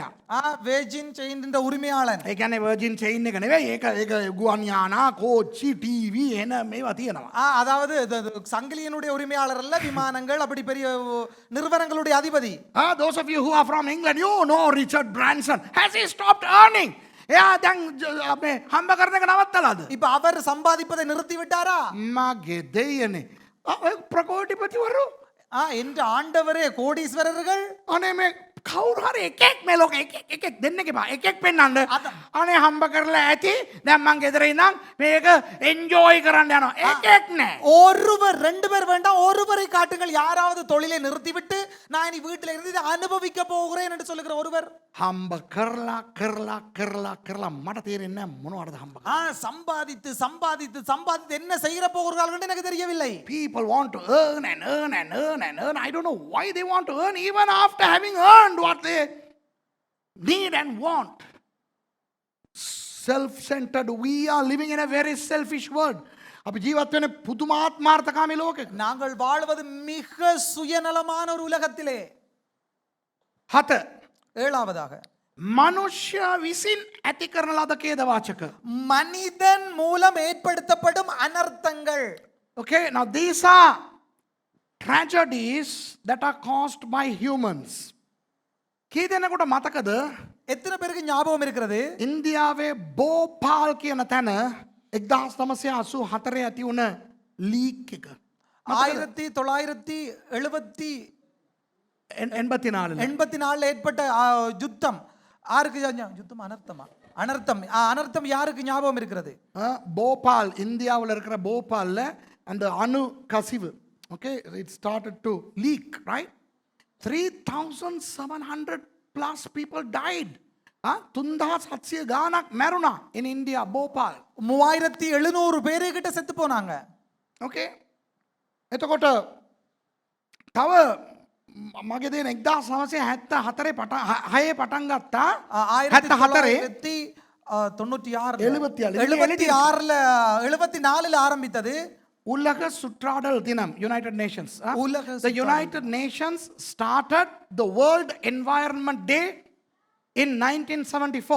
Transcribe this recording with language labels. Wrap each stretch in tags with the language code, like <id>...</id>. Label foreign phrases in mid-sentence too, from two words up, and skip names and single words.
<ta>வேர்ஜின் செயின் உரிமையாளன்</ta> <si>ඒ කියන්නේ Virgin chain එක නෙවෙයි. ඒක ගුවන් යානා, කෝච්චි, ටීවී එන මේවා තියෙනවා.</si> <ta>அதாவது சங்கிலியனுடைய உரிமையாளர் அல்ல விமானங்கள் அப்படி பெரிய நிறுவனங்களுடைய அதிபதி</ta> <en>Those of you who are from England, you know Richard Branson. Has he stopped earning?</en> <si>එයා දැන් මේ හම්බ කරන එක නවත්තලාද?</si> <ta>இப்ப அவர் சம்பாதிப்பதை நிறுத்தி விட்டாரா</ta> <si>මගේ දෙයනේ. ප්‍රකෝටිපතිවරු</si> <ta>என்று ஆண்டவரே கோடீஸ்வரர்கள்</ta> <si>අනේ මේ කවුරු හරි එකෙක් මේ ලෝකෙ එකෙක් දෙන්න එපා. එකෙක් පෙන්නන්න. අනේ හම්බ කරලා ඇති. දැන් මං ගෙදර ඉඳන් මේක එන්ජොයි කරන්න යනවා. එකෙක් නෑ.</si> <ta>ஒருவர் ரெண்டு பேர் வேண்டாம் ஒருவரை காட்டுங்கள் யாராவது தொழிலை நிறுத்திவிட்டு நான் இனி வீட்டில் இருந்து இதை அனுபவிக்க போகிறேன் என்று சொல்லுகிற ஒருவர்</ta> <si>හම්බ කරලා මට තේරෙන්නේ නැහැ මොනවටද හම්බ කරන්නේ.</si> <ta>சம்பாதித்து சம்பாதித்து சம்பாதித்து என்ன செய்யற போகிறார்கள் எனக்கு தெரியவில்லை.</ta> <en>People want to earn and earn and earn and earn. I don't know why they want to earn even after having earned what they need and want. Self-centered. We are living in a very selfish world.</en> <si>අපි ජීවත් වෙන්නේ පුදුමාත්මාර්ථකාමී ලෝකයක.</si> <ta>நாங்கள் வாழ்வது மிக சுயநலமான ஒரு உலகத்திலே. 7. ஏழாவதாக</ta> <si>මනුෂ්‍ය විසින් ඇති කරන ලද ඛේදවාචක.</si> <ta>மனிதன் மூலம் ஏற்படுத்தப்படும் அனர்த்தங்கள்.</ta> <en>Okay, now these are tragedies that are caused by humans.</en> <si>කී දෙනෙකුට මතකද</si> <ta>எத்தனை பேருக்கு ஞாபகம் இருக்கிறது</ta> <si>ඉන්දියාවේ බෝපාල් කියන තැන 1984 ඇති වුණ ලීක් එක.</si> <ta>1984 ஏற்பட்ட யுத்தம் யாருக்கு யுத்தம் அனர்த்தம் அனர்த்தம் யாருக்கு ஞாபகம் இருக்கிறது போபால் இந்தியாவில் இருக்கிற போபால்ல அந்த அணு கசிவு.</ta> <en>Okay, it started to leak, right? 3,700 plus people died.</en> <si>3,700 ගානක් මැරුණා</si> <en>in India, Bhopal.</en> <ta>3,700 பேரு கிட்ட செத்து போனாங்க.</ta> <si>Okay, එතකොට තව මගේ දෙන 1974 පටන් ගත්තා.</si> <ta>1974ல ஆரம்பித்தது உலக சுற்றாடல் தினம்,</ta> <en>United Nations. The United Nations started the World Environment Day in 1974.</en>